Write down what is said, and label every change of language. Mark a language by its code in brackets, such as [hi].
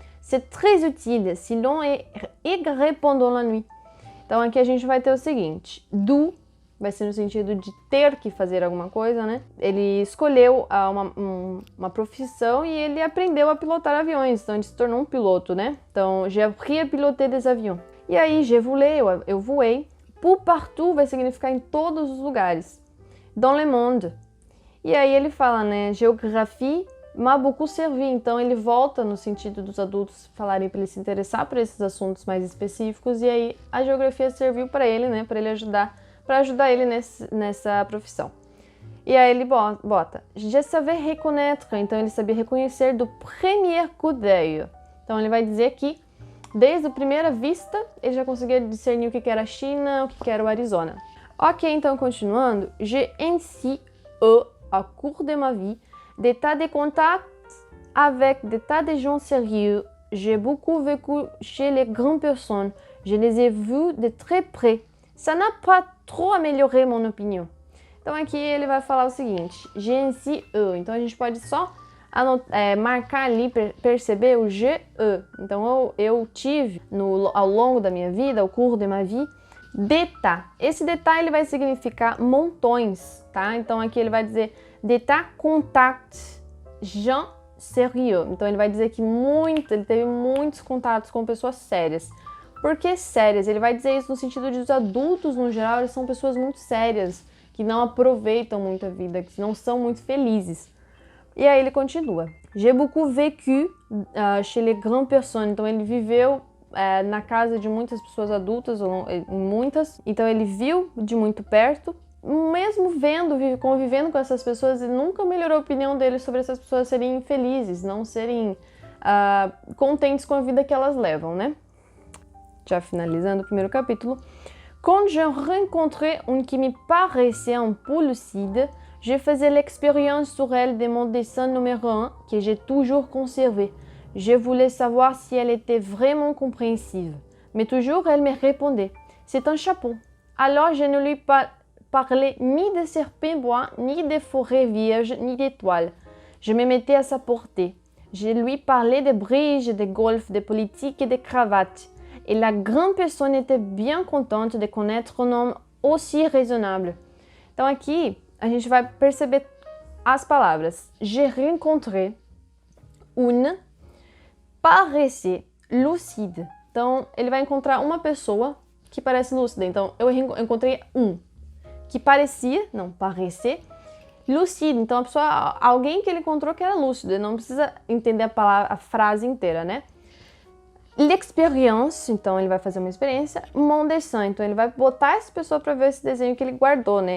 [fr] C'est très utile si l'on est égaré pendant la nuit. [pt] Então aqui a gente vai ter o seguinte, do vai ser no sentido de ter que fazer alguma coisa, né? Ele escolheu uma profissão e ele aprendeu a pilotar aviões, então ele se tornou um piloto, né? [fr] Então, j'ai appris à piloter des avions. [pt] E aí, [fr] j'ai volé, [pt] eu voei. [fr] Pour partout [pt] vai significar em todos os lugares. [fr] Dans le monde. [pt] E aí ele fala, né? [fr] Géographie m'a beaucoup servi. [pt] Então ele volta no sentido dos adultos falarem para ele se interessar por esses assuntos mais específicos. E aí a geografia serviu para ele, né? Para ele ajudar ele nessa profissão. E aí ele bota, [fr] je savais reconnaître, [pt] então ele sabia reconhecer do [fr] premier coup d'œil. [pt] Então ele vai dizer que, desde a primeira vista, ele já conseguia discernir o que era a China, o que era o Arizona. Ok, então continuando, [fr] j'ai ainsi eu, au cours de ma vie, des tas de contacts avec des tas de gens sérieux. J'ai beaucoup vécu chez les grandes personnes. Je les ai vus de très près. Ça n'a pas trop amélioré mon opinion. [pt] Então aqui ele vai falar o seguinte, [fr] j'ai ainsi eu. [pt] Então a gente pode só marcar ali, perceber o [fr] j'ai eu. [pt] Então eu tive, ao longo da minha vida, [fr] au cours de ma vie, des tas. [pt] Esse détail ele vai significar montões, tá? Então aqui ele vai dizer [fr] des tas contacts, gens sérieux. [pt] Então ele vai dizer que ele teve muitos contatos com pessoas sérias. Por que sérias? Ele vai dizer isso no sentido de os adultos, no geral, eles são pessoas muito sérias, que não aproveitam muito a vida, que não são muito felizes. E aí ele continua. [fr] J'ai beaucoup vécu chez les grandes personnes. [pt] Então ele viveu na casa de muitas pessoas adultas, muitas. Então ele viu de muito perto. Mesmo convivendo com essas pessoas, ele nunca melhorou a opinião dele sobre essas pessoas serem infelizes, não serem contentes com a vida que elas levam, né? Já finalizando o primeiro capítulo. [fr] Quand je rencontrais une qui me paraissait un peu lucide, je faisais l'expérience sur elle de mon dessin numéro 1 que j'ai toujours conservé. Je voulais savoir si elle était vraiment compréhensive. Mais toujours elle me répondait, c'est un chapeau. Alors je ne lui parlais ni de serpents bois, ni de forêts vierges, ni d'étoiles. Je me mettais à sa portée. Je lui parlais de bridge, de golf, de politique et de cravate. Et la grande personne était bien contente de connaître un homme aussi raisonnable. [pt] Então aqui a gente vai perceber as palavras. [fr] J'ai rencontré une paraissait lucide. [pt] Então ele vai encontrar uma pessoa que parece lúcida. Então eu encontrei [fr] que paraissait lucide. [pt] Então alguém que ele encontrou que era lúcido. Não precisa entender a frase inteira, né? [fr] L'expérience, [pt] então ele vai fazer uma experiência. [fr] Mon dessin, [pt] então ele vai botar essa pessoa para ver esse desenho que ele guardou, né?